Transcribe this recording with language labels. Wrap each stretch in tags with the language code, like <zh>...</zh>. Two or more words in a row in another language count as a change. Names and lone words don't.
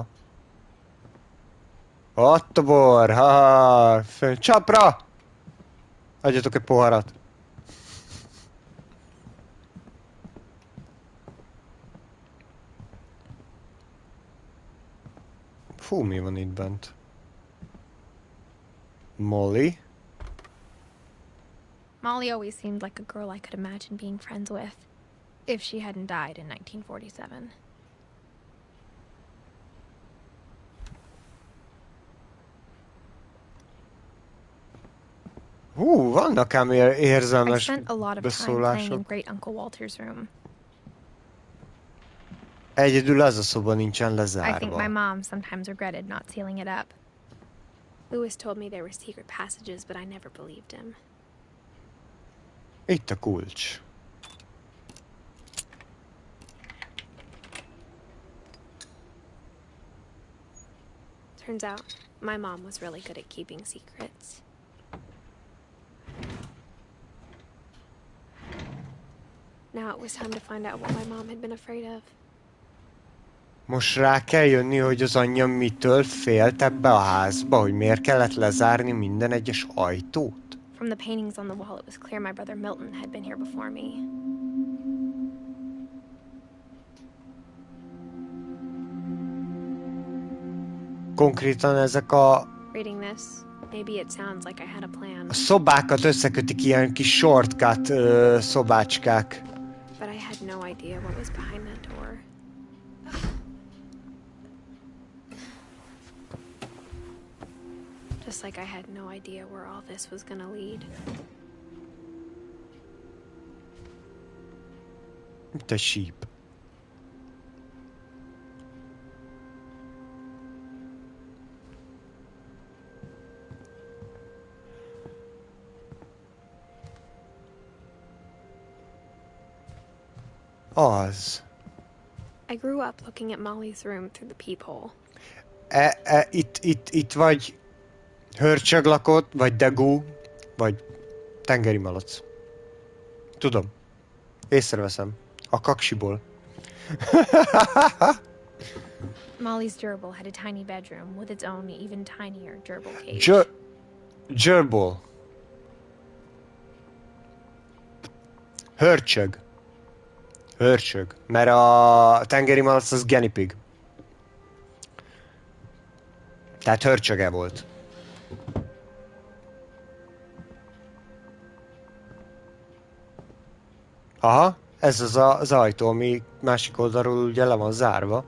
<hu>Be van dugva. Ott a bor, ha, csapra! Adjatok egy poharat. Fú, mi van itt bent? Molly?</hu> <en>Molly always seemed like a girl I could imagine being friends with, if she hadn't died in 1947.</en> <hu>Vannak ám</hu> <en>I</en> <hu>érzelmes</hu> <en>spent a lot of time playing in Great Uncle Walter's room.</en> <hu>Egyedül ez a szoba nincsen</hu> <en>I think</en> <hu>lezárva.</hu> <en>my mom sometimes regretted not sealing it up. Louis told me there were secret passages, but I never believed him.</en> <hu>Itt a kulcs.</hu> <en>Turns out, my mom was really good at keeping secrets. Now it was time to find out what my mom had been afraid of.</en> <hu>Most rá kell jönni, hogy az anyja mitől félt ebbe a házba, hogy miért kellett lezárni minden egyes ajtót.</hu> <en>From the paintings on the wall, it was clear my brother Milton had been here before me.</en> <hu>Konkrétan ezek a</hu> <en>Reading this, maybe it sounds like I had a plan.</en> <hu>szobákat összekötik ilyen kis shortcut szobácskák.</hu> <en>But I had no idea what was behind that door. Just like I had no idea where all this was gonna lead.</en> <hu>Mint egy síp. Az.</hu> <en>I grew up looking at Molly's room through the peephole.</en> <hu>Itt vagy hörcsög lakott, vagy degú, vagy tengeri malac. Tudom. Észreveszem. A kaksiból.</hu> <en>Molly's gerbil had a tiny bedroom with its own even tinier gerbil cage.</en> <hu>Gerbil. Hörcsög. Hörcsög. Mert a tengeri malac az</hu> <en>guinea pig.</en> <hu>Tehát hörcsöge volt. Aha, ez az ajtó, ami másik oldalról ugye le van zárva.</hu>